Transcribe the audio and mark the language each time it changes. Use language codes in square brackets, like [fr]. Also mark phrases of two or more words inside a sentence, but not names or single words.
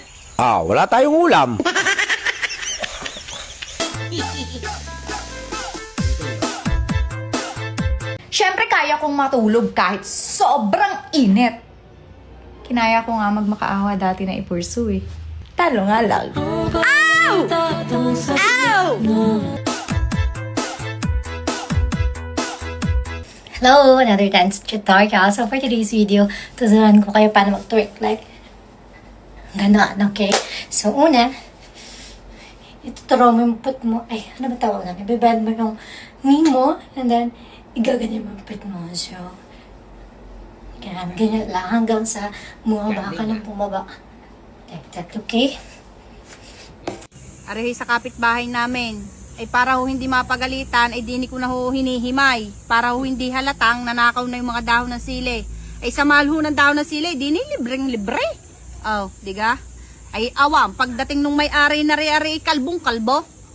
[tl] Wala tayong ulam. Siyempre kaya kong matulog kahit sobrang init. Kinaya ko nga magmakaawa dati na ipursu eh. Talo nga lang. Ow! Ow! [en] Hello, another dance tutorial. So for today's video, [tl] tuturuan ko kayo paano mag-twerk like ganon, okay? So una, ituturo mo yung put mo. Ay, ano ba tawag namin? Ibibend mo yung knee mo [en] and then [tl] igaganyan mo yung put mo. So, ganyan lang hanggang sa bumaba ka ng bumaba. [en] Like that, okay? [tl] Arehi sa kapitbahay namin. Ay para ho hindi mapagalitan, ay dini ko na ho hinihimay. Para ho hindi halatang nanakaw na yung mga dahon ng sili. Ay sa mahal ho ng dahon ng sili, dini libreng-libre. Oh, diga? Ay awam, pagdating nung may-ari na ri-ari kalbong-kalbo.